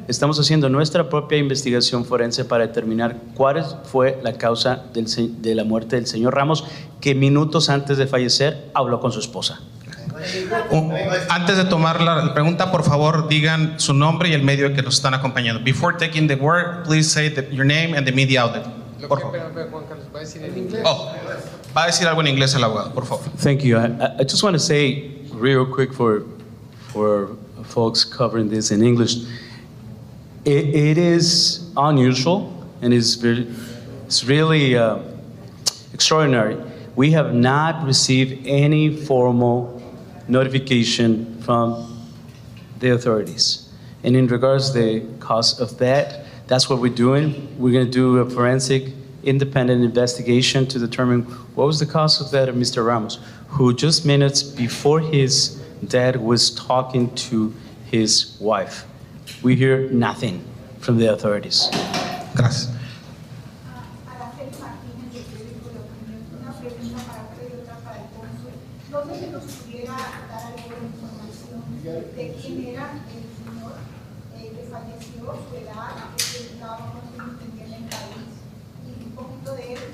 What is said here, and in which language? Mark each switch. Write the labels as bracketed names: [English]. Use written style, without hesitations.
[Spanish] Estamos haciendo nuestra propia investigación forense para determinar cuál fue la causa de la muerte del señor Ramos, que minutos antes de fallecer habló con su esposa. Antes de tomar la pregunta, por favor, digan su nombre y el medio que nos están acompañando. [English] Before taking the word, please say your name and the media outlet. [Spanish] Por favor. Juan Carlos, ¿va a decir en inglés? Va a decir algo en inglés el abogado, por favor. [English] Thank you. I just want to say real quick for folks covering this in English, it is unusual and it's really extraordinary. We have not received any formal notification from the authorities. And in regards to the cause of that, that's what we're doing. We're going to do a forensic independent investigation to determine what was the cause of that of Mr. Ramos, who just minutes before his dad was talking to his wife. We hear nothing from the authorities. [Spanish] Gracias. Araceli Martínez, del periódico La Opinión. Una pregunta para usted y otra para el cónsul. No sé si nos pudiera dar alguna información de quién era el señor que falleció, su edad, qué se dedicaba, cuántos años tenía en el país, y un poquito de él.